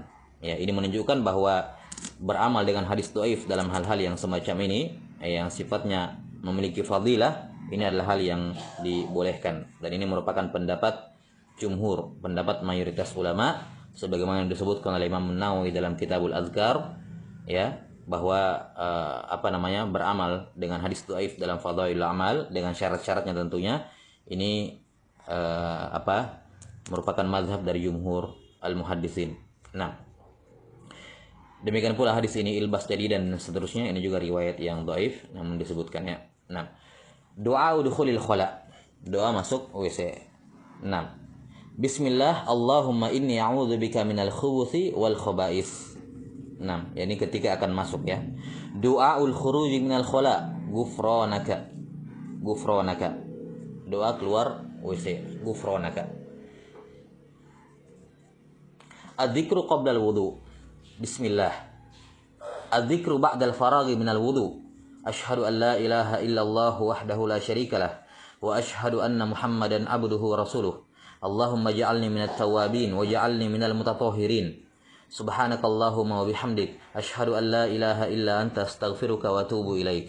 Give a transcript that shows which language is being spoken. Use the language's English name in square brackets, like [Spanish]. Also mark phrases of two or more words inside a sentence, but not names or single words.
[Indonesian] Ya, ini menunjukkan bahwa beramal dengan hadis dhaif dalam hal-hal yang semacam ini, yang sifatnya memiliki fadilah, ini adalah hal yang dibolehkan, dan ini merupakan pendapat jumhur, pendapat mayoritas ulama, sebagaimana yang disebutkan oleh Imam Nawawi dalam Kitabul Azkar, ya, bahwa beramal dengan hadis dhaif dalam [Arabic] فضائل الأعمال [Indonesian] dengan syarat-syaratnya tentunya ini merupakan mazhab dari [Arabic] جمهور المحدثين. [Indonesian] Nah, demikian pula hadis ini ilbas jadi dan seterusnya, ini juga riwayat yang dhaif namun disebutkannya. Nah, doa [Arabic] دخول الخلاء, [Indonesian] doa masuk WC. Nah, [Arabic] بسم الله اللهم إني أعوذ بك من الخبث والخبائث. [Indonesian] Nah, ini ketika akan masuk, ya. [Arabic] دعاء الخروج من الخلاء، غفرانك. Ghufranaka. [Indonesian] Doa keluar WC, ghufranaka. [Arabic] الذكر قبل الوضوء. Bismillah. الذكر بعد الفراغ من الوضوء. أشهد أن لا إله إلا الله وحده لا شريك له وأشهد أن محمدا عبده ورسوله. اللهم اجعلني من التوابين واجعلني من المتطهرين. سبحانك اللهم وبحمدك أشهد أن لا إله إلا أنت أستغفرك وأتوب إليك.